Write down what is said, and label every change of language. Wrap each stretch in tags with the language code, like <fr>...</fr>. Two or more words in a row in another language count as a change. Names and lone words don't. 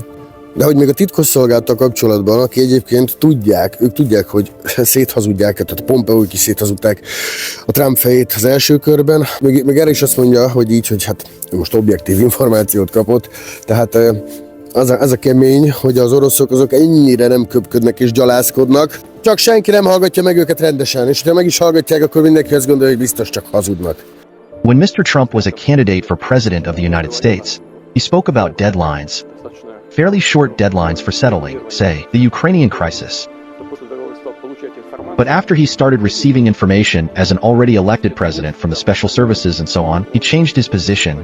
<hu>De hogy még a titkosszolgálattal kapcsolatban, aki egyébként ők tudják, hogy széthazudják, tehát a Pompeóik is széthazudták a Trump fejét az első körben. Még erre is azt mondja, hogy így, hogy hát most objektív információt kapott. Tehát az a kemény, hogy az oroszok azok ennyire nem köpködnek és gyalázkodnak, csak senki nem hallgatja meg őket rendesen, és ha meg is hallgatják, akkor mindenki azt gondolja, hogy biztos csak hazudnak.</hu> <en>When Mr. Trump was a candidate for president of the United States, he spoke about deadlines. Fairly short deadlines for settling, say, the Ukrainian crisis. But after he started receiving information as an already elected president from the special services and so on, he changed his position.</en>